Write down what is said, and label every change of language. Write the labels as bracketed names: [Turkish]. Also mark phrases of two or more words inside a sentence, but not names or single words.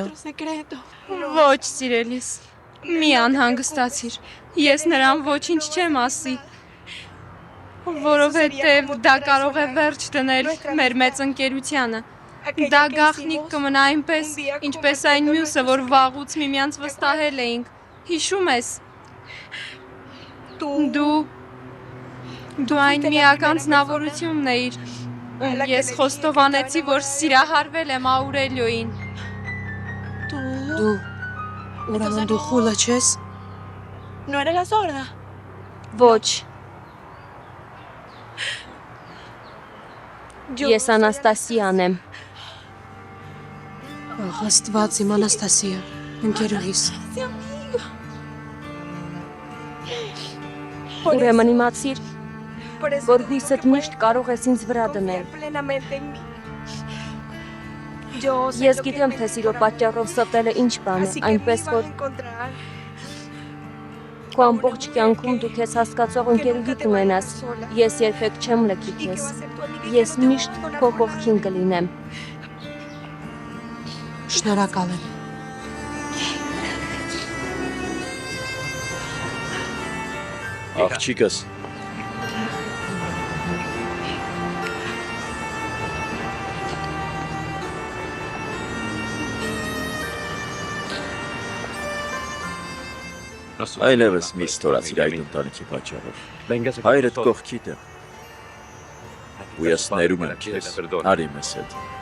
[Armenian] Ոչ, սիրելիս։ Մի անհանգստացիր։ Ես նրան ոչինչ չեմ ասի։ Որովհետև դա կարող է վերջ դնել մեր մեծ ընկերությանը։ Դա գաղտնիք կմնա այնպես, ինչպես այն մյուսը, որ վաղուց միմյանց վստահել էինք։ Հիշում ես։ Դու այն միակ անձնավորությունն էիր, ում ես խոստովանեցի, որ սիրահարվել եմ Աուրելիոյին։ Դու ուրեմն դու խուլը չես։ [Spanish] ¿No eres la sorda? [Armenian] Ոչ։ Ես Անաստասիան եմ։ Ահ, Աստված իմ Անաստասիա, ընկերուհիս։ Ուրեմն իմացիր, [Spanish] Por eso [Armenian] որ [Spanish] te digo [Armenian] հույսդ [Spanish] que [Armenian] միշտ կարող ես ինձ վրա [Spanish] puedes [Armenian] դնել։ [Spanish] confiar plenamente en mí. Yo sé [Armenian] Ես [Spanish] lo que [Armenian] գիտեմ, [Spanish] me [Armenian] թե սիրո [Spanish] espera, [Armenian] պատճառով ստելը ինչ բան է, [Spanish] así que me [Armenian] այնպես [Spanish] vas a [Armenian] որ [Spanish] encontrar. [Armenian] քո ամբողջ կյանքում դու քեզ հասկացող ընկերուհի կունենաս։ Ես երբեք չեմ լքի [Spanish] Y que [Armenian] քեզ։ [Spanish] va a ser tu amiga y [Armenian] Ես [Spanish] que no te [Armenian] միշտ [Spanish] va a [Armenian] քո [Spanish] abandonar. [Armenian] կողքին կլինեմ։ Շնորհակալ եմ։ Աղջիկս, այլևս մի ստորացիր այդ ընտանիքի պատճառով։ Հայրդ կողքիդ է։ Ու ես ներում եմ քեզ, արի մեզ հետ։